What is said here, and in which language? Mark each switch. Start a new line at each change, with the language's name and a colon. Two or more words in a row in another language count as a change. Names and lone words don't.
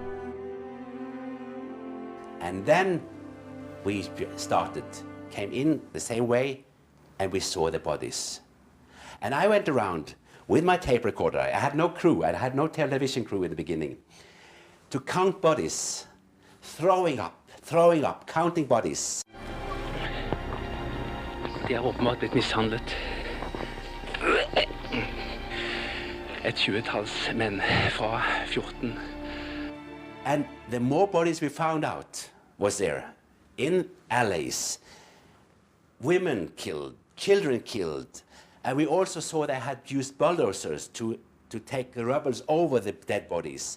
English: And then we came in the same way, and we saw the bodies. And I went around with my tape recorder. I had no crew, I had no television crew in the beginning, to count bodies, throwing up, counting bodies.
Norwegian: De har åpenbart blitt mishandlet. Et 20-talls menn fra 14.
English: And the more bodies we found out was there, in alleys, women killed, children killed, and we also saw they had used bulldozers to take the rubble over the dead bodies.